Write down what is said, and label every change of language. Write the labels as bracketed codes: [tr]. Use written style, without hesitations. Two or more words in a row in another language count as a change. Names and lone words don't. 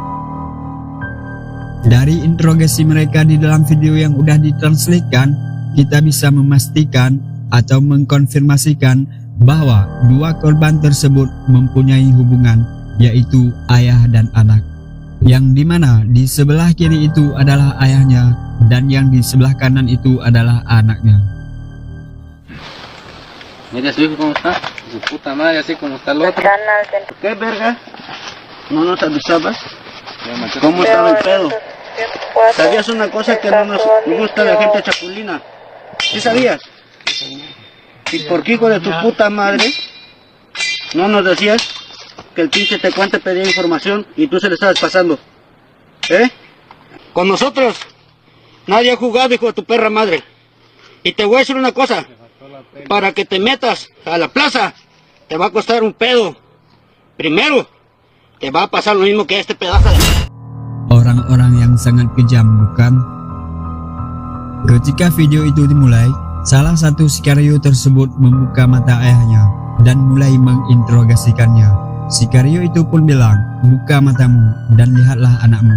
[id] Dari interogasi mereka di dalam video yang udah ditranslatekan, kita bisa memastikan atau mengkonfirmasikan bahwa dua korban tersebut mempunyai hubungan, yaitu ayah dan anak, yang dimana di sebelah kiri itu adalah ayahnya dan yang di sebelah kanan itu adalah anaknya. [es] Mira su hijo cómo está, su puta madre, así como está el otro. ¿Qué verga? ¿No nos avisabas? ¿Cómo estaba el pedo? ¿Sabías una cosa que no nos gusta la gente chapulina? ¿Sí sabías? ¿Y por qué, hijo de tu puta madre, no nos decías que el pinche tecuante pedía información y tú se le estabas pasando? ¿Eh? Con nosotros nadie ha jugado, hijo de tu perra madre. Y te voy a decir una cosa, para que te metas a la plaza te va a costar un pedo. Primero, te va a pasar lo mismo que este pedazo de... [id] Orang-orang yang sangat kejam, bukan? Ketika video itu dimulai, salah satu Sicario tersebut membuka mata ayahnya dan mulai menginterogasikannya. Sicario itu pun bilang, buka matamu dan lihatlah anakmu.